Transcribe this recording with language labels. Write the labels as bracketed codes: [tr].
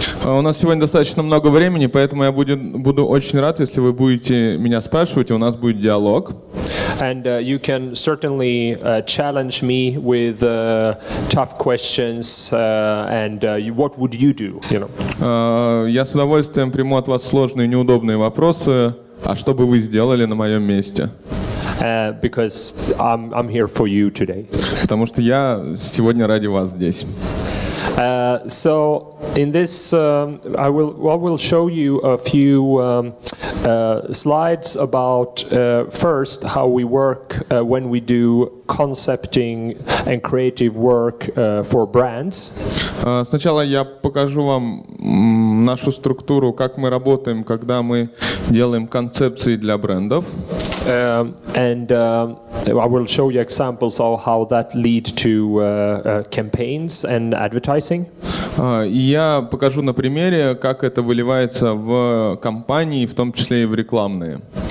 [ru] У нас сегодня достаточно много времени, поэтому я буду очень рад, если вы будете меня спрашивать, и у нас будет диалог. [en] And you can certainly challenge me with tough questions, and what would you do? You know. [ru] Я с удовольствием приму от вас сложные и неудобные вопросы. А что бы вы сделали на моем месте? [en] Because I'm here for you today. [ru] Потому что я сегодня ради вас здесь. [en] So in this, I will show you a few slides about first how we work when we do concepting and creative work for brands. [ru] Сначала я покажу вам нашу структуру, как мы работаем, когда мы делаем концепции для брендов. [en] And I will show you examples of how that lead to campaigns and advertising. [ru] И я покажу на примере, как это выливается в кампании, в том числе и в рекламные.